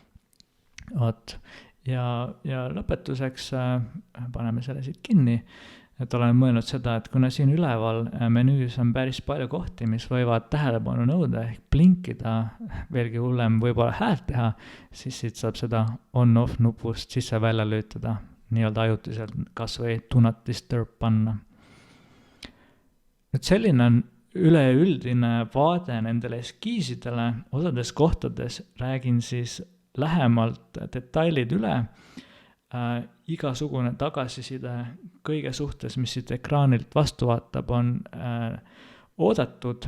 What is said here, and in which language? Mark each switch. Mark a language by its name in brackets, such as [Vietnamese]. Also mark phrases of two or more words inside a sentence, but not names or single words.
[Estonian] Ja lõpetuseks paneme selle siit kinni, et olen mõelnud seda, et kuna siin üleval menüüs on päris palju kohti, mis võivad tähelepanu nõuda ehk blinkida, veelgi hullem võib-olla häält teha, siis siit saab seda on-off nupust sisse-välja lüütada, nii-öelda ajutiselt kas või [English] do not disturb [Estonian] panna. Nüüd selline on üleüldine vaade nendele eskiisidele, osades kohtades räägin siis lähemalt detailid üle, igasugune tagasiside kõige suhtes, mis siit ekraanilt vastu vaatab, on oodatud.